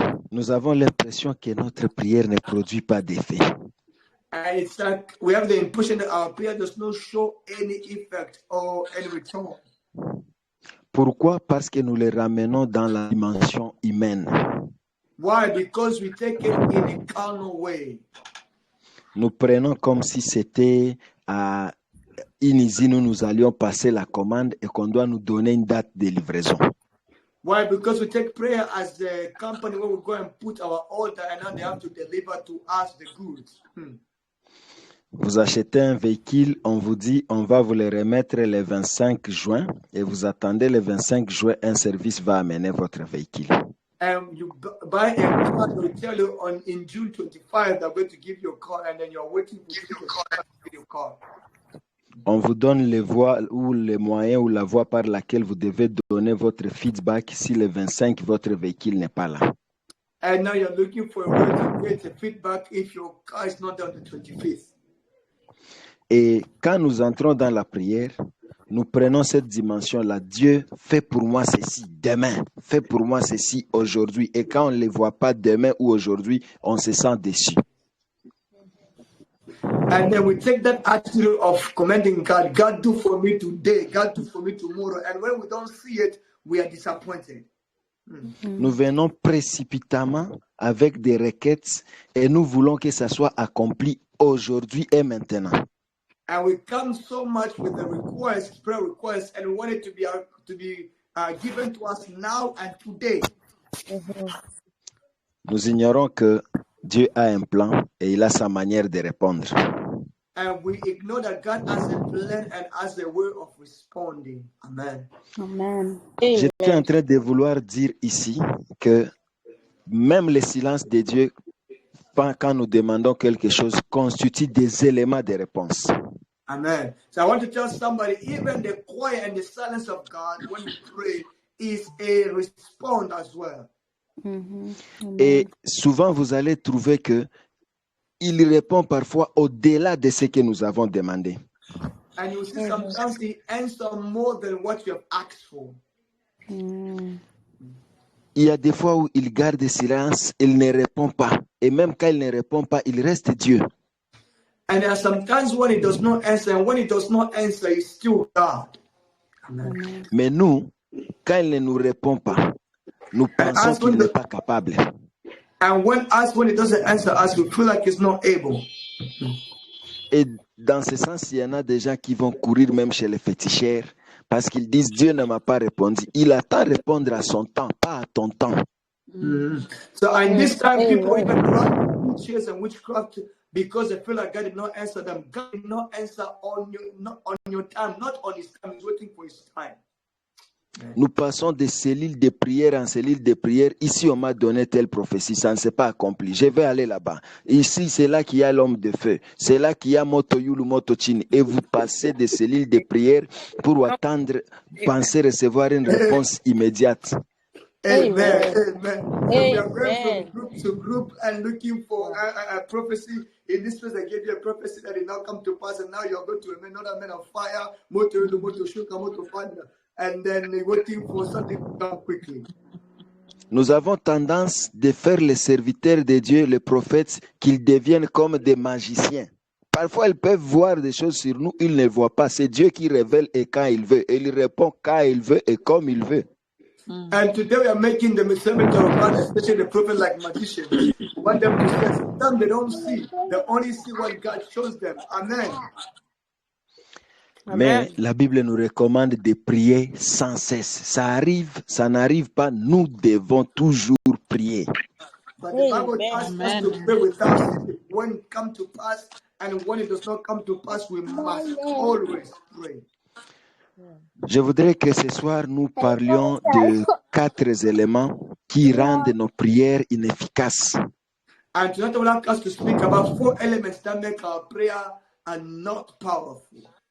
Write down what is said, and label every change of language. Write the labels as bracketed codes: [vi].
[fr] Nous avons l'impression que notre prière ne produit pas d'effet. [en] And it's like we have the impression that our prayer does not show any effect or any return. [fr] Pourquoi? Parce que nous les ramenons dans la dimension humaine. [en] Why? Because we take it in a carnal way. [fr] Nous prenons comme si c'était à une usine où nous allions passer la commande et qu'on doit nous donner une date de livraison. [en] Why? Because we take prayer as the company where we go and put our order and now they have to deliver to us the goods. [fr] Vous achetez un véhicule, on vous dit on va vous le remettre le 25 juin et vous attendez le 25 juin, un service va amener votre véhicule. [en] And you buy a car, they tell you in June 25 they're going to give you a car and then you're waiting for your car. [fr] On vous donne les voies ou les moyens ou la voie par laquelle vous devez donner votre feedback si le 25 votre véhicule n'est pas là. [en] And now you're looking for a way to get a feedback if your car is not on the 25th. [fr] Et quand nous entrons dans la prière, nous prenons cette dimension-là. Dieu, fais pour moi ceci demain. Fais pour moi ceci aujourd'hui. Et quand on ne les voit pas demain ou aujourd'hui, on se sent déçu. [en] And then we take that attitude of commanding God, God do for me today, God do for me tomorrow. And when we don't see it, we are disappointed. [fr] Nous venons précipitamment avec des requêtes et nous voulons que ça soit accompli aujourd'hui et maintenant. [en] And we come so much with the request, prayer requests, and we want it to be given to us now and today. [fr] Nous ignorons que Dieu a un plan et il a sa manière de répondre. [en] And we ignore that God has a plan and has a way of responding. Amen. Amen. [fr] J'étais en train de vouloir dire ici que même le silence de Dieu, quand nous demandons quelque chose, constitue des éléments de réponse. Amen. [en] So I want to tell somebody, even the quiet and the silence of God when we pray is a response as well. [fr] Et souvent, vous allez trouver que il répond parfois au-delà de ce que nous avons demandé. [en] And you see sometimes he answers more than what you have asked for. [fr] Il y a des fois où il garde silence, il ne répond pas. Et même quand il ne répond pas, il reste Dieu. [en] And there are sometimes when he does not answer, and when he does not answer, he's still God. Amen. [fr] Mais nous, quand il ne nous répond pas, nous pensons qu'il n'est pas capable. [en] And when he doesn't answer us, we feel like he's not able. [fr] Et dans ce sens, il y en a des gens qui vont courir même chez les féticheurs parce qu'ils disent Dieu ne m'a pas répondu. Il attend répondre à son temps, pas à ton temps. [en] So in this time, people even run to witches and witchcraft because they feel like God did not answer them. God did not answer on your time, not on his time. He's waiting for his time. [fr] Nous passons de cellule de prière en cellule de prière. Ici, on m'a donné telle prophétie, ça ne s'est pas accompli. Je vais aller là-bas. Ici, c'est là qu'il y a l'homme de feu. C'est là qu'il y a Motoyulu, Motochini. Et vous passez de cellules de prière pour attendre, penser recevoir une réponse immédiate. Amen. Amen. [en] We are going from group to group and looking for a prophecy. In this place, I gave you a prophecy that did not come to pass, and now you're going to another man of fire, Motoyulu, Motoshuka, Motofanda. And then waiting for something to come quickly. [fr] Nous avons tendance de faire les serviteurs de Dieu, les prophètes, qu'ils deviennent comme des magiciens. Parfois, ils peuvent voir des choses sur nous, ils ne voient pas. C'est Dieu qui révèle et quand il veut. Et il répond quand il veut et comme il veut. [en] And today we are making the servant of God, especially the prophet, like magicians. We want them to see. Sometimes they don't see. They only see what God shows them. Amen. [fr] Mais la Bible nous recommande de prier sans cesse. Ça arrive, ça n'arrive pas, nous devons toujours prier. [en] But the Bible asks us to pray without ceasing. When it comes to pass, and when it does not come to pass, we must always pray. [fr] Je voudrais que ce soir, nous parlions de 4 éléments qui rendent nos prières inefficaces. [en] And tonight I would like us to speak about 4 elements that make our prayer not powerful.